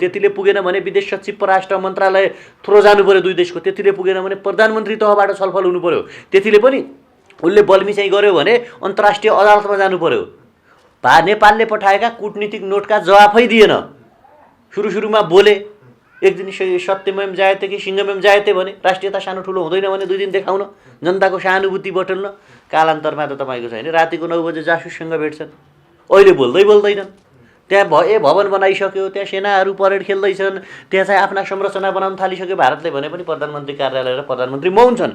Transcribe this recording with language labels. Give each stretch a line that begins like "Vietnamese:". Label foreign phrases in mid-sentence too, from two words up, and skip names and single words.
Nepali: त्यतिले पुगेन भने विदेश सचिव परराष्ट्र मन्त्रालय थ्रो जानु पर्यो दुई देशको। त्यतिले पुगेन भने प्रधानमन्त्री तहबाट छलफल हुनु पर्यो। त्यतिले पनि उसले बलमिचाइ गर्यो भने अन्तर्राष्ट्रिय अदालतमा जानु पर्यो। नेपालले पठाएका कूटनीतिक नोटका जवाफै दिएन। सुरुमा बोले, एक दिन
Sanskrit: सत्यमेव जयते
Nepali: कि
Sanskrit: सिंहमेव जयते
Nepali: भने, राष्ट्रियता सानो ठुलो हुँदैन भने 2 दिन देखाउन, जनताको सहानुभूति बटुल्न। कालान्तरमा त तपाईँको छैन, रातिको 9 बजे जासुससँग भेट्छन्, अहिले बोल्दैनन्। त्यहाँ भवन बनाइसक्यो, त्यहाँ सेनाहरू परेड खेल्दैछन्, त्यहाँ चाहिँ आफ्ना संरचना बनाउन थालिसक्यो भारतले भने पनि प्रधानमन्त्री कार्यालय र प्रधानमन्त्री मौन छन्।